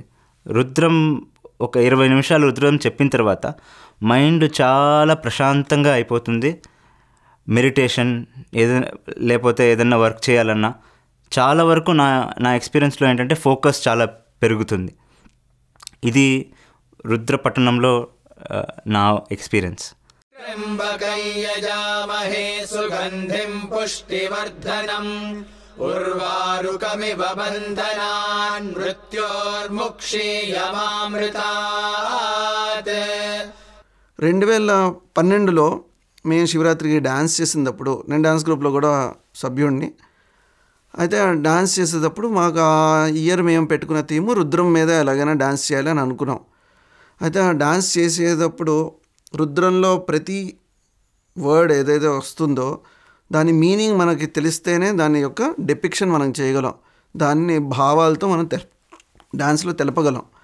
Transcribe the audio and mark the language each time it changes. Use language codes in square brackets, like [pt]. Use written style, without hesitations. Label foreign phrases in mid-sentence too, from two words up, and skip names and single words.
[te] రుద్రం ఒక 20 నిమిషాలు రుద్రం చెప్పిన తర్వాత మైండ్ చాలా ప్రశాంతంగా అయిపోతుంది. మెడిటేషన్ లేకపోతే ఏదైనా వర్క్ చేయాలన్నా చాలా వరకు నా ఎక్స్పీరియన్స్లో ఏంటంటే ఫోకస్ చాలా పెరుగుతుంది. ఇది రుద్రపట్టణంలో నా ఎక్స్పీరియన్స్. [sa] त्र्यम्बकं यजामहे सुगन्धिं पुष्टिवर्धनम् उर्वारुकमिव बन्धनान् मृत्योर्मुक्षीयमामृतात्. [te] 2012లో మేము శివరాత్రికి డ్యాన్స్ చేసినప్పుడు, నేను [en] dance group [te] కూడా సభ్యుడిని. అయితే డ్యాన్స్ చేసేటప్పుడు మాకు ఆ ఇయర్ మేము పెట్టుకున్న థీము రుద్రం మీద ఎలాగైనా డ్యాన్స్ చేయాలి అని అనుకున్నాం. అయితే ఆ డ్యాన్స్ చేసేటప్పుడు రుద్రంలో ప్రతి వర్డ్ ఏదైతే వస్తుందో దాని మీనింగ్ మనకి తెలిస్తేనే దాని యొక్క డెపిక్షన్ మనం చేయగలం, దాన్ని భావాలతో మనం డ్యాన్స్లో తెలపగలం.